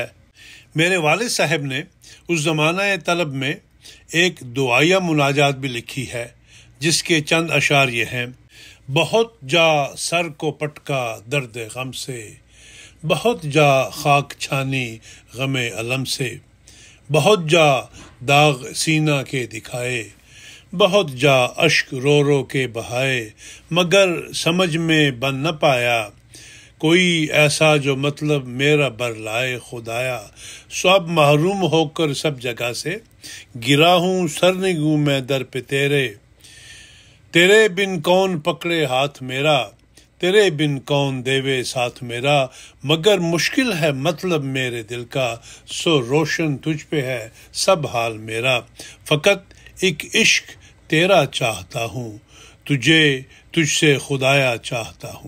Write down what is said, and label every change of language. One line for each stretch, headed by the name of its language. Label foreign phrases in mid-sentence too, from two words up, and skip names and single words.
Urdu: میرے والد صاحب نے اس زمانہ طلب میں ایک دعائیہ مناجات بھی لکھی ہے، جس کے چند اشعار یہ ہیں، بہت جا سر کو پٹکا درد غم سے، بہت جا خاک چھانی غم علم سے، بہت جا داغ سینہ کے دکھائے، بہت جا اشک رو رو کے بہائے، مگر سمجھ میں بن نہ پایا کوئی ایسا جو مطلب میرا بر لائے خدایا، سب محروم ہو کر سب جگہ سے گرا ہوں سرنگوں میں در پہ تیرے، تیرے بن کون پکڑے ہاتھ میرا، تیرے بن کون دیوے ساتھ میرا، مگر مشکل ہے مطلب میرے دل کا، سو روشن تجھ پہ ہے سب حال میرا، فقط ایک عشق تیرا چاہتا ہوں، تجھ سے خدایا چاہتا ہوں۔